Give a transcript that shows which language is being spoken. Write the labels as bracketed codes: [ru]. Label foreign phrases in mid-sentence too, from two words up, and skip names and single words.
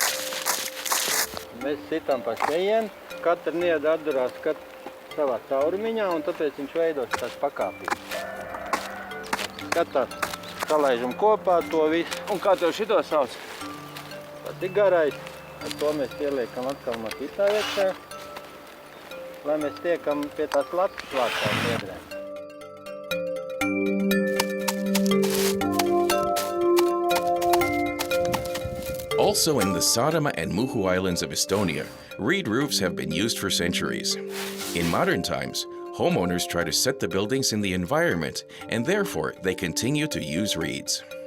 [lv] Mēs sitam pa šejienu, katra niedra atdurās savā caurumiņā, un tāpēc viņš veidos tās pakāpības. Skatās, salaižam kopā to visu. Un kā tev šito sauc? Tas ir garais. Ar to mēs ieliekam atkal matitā iekšā, lai mēs tiekam pie tās latas klātām niedrēm. [en] Also in the Saaremaa and Muhu Islands of Estonia, reed roofs have been used for centuries. In modern times, homeowners try to set the buildings in the environment, and therefore they continue to use reeds.